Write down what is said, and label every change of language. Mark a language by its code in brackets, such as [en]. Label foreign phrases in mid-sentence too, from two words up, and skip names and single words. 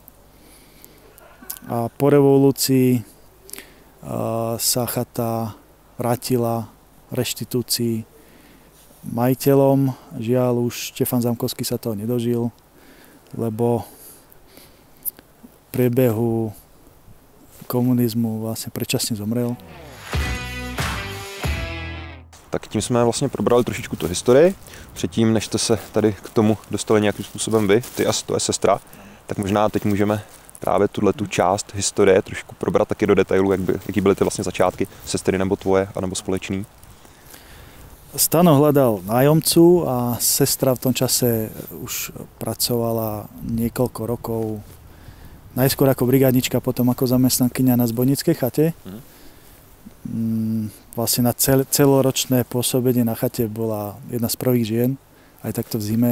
[sk] A po revolúcii sa chata vrátila v reštitúcii majiteľom. Žiaľ, už Štefan Zamkovský sa toho nedožil, lebo priebehu komunizmu [cs] vlastně předčasně [sk] zomrel. [cs] Tak tím jsme vlastně probrali trošičku tu historii. Předtím, než jste se tady k tomu dostali nějakým způsobem vy, ty a tvoje sestra, tak možná teď můžeme právě tu část historie trošku probrat taky do detailu, jaký byly ty vlastně začátky sestry nebo tvoje, anebo společný. [sk] Stano hľadal nájomcu a sestra v tom čase už pracovala niekoľko rokov, najskôr ako brigádnička, potom ako zamestnankyňa na zbojníckej chate. Vlastne na celoročné pôsobenie na chate bola jedna z prvých žien, aj takto v zime.